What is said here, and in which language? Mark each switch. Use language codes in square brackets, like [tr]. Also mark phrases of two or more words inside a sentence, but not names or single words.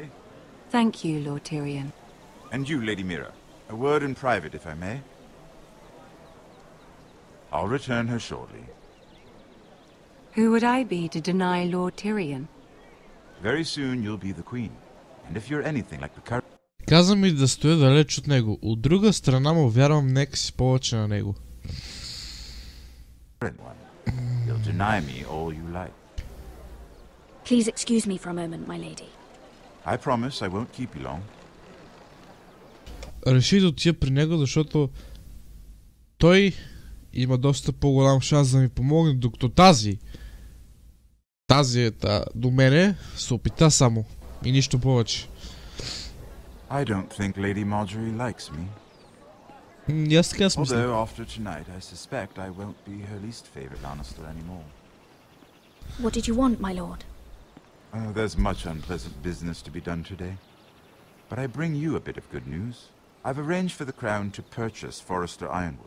[en] Thank you, Lord Tyrion. And you, Lady Mira, a word in private, if I may. I'll return her shortly. Who would I be to deny Lord Tyrion? Very soon you'll be the queen. And if you're anything like the current... [bg] Каза ми да стоя далеч от него. От друга страна му вярвам нека си повече на него. [en] You'll deny me all you like. Please excuse me for a moment, my lady. I promise I won't keep you long. [bg] Реши да отида при него, защото той има доста по-голям шанс да ми помогне, докато тази до мене се опита само и нищо повече. [en] I don't think Lady Marjorie likes me. [bg] Аз така смисля. [en] Although after tonight I suspect I won't be her least favorite Lannister anymore. What did you want, my lord? There's much unpleasant business to be done today. But I bring you a bit of good news. I've arranged for the crown to purchase Forrester Ironwood.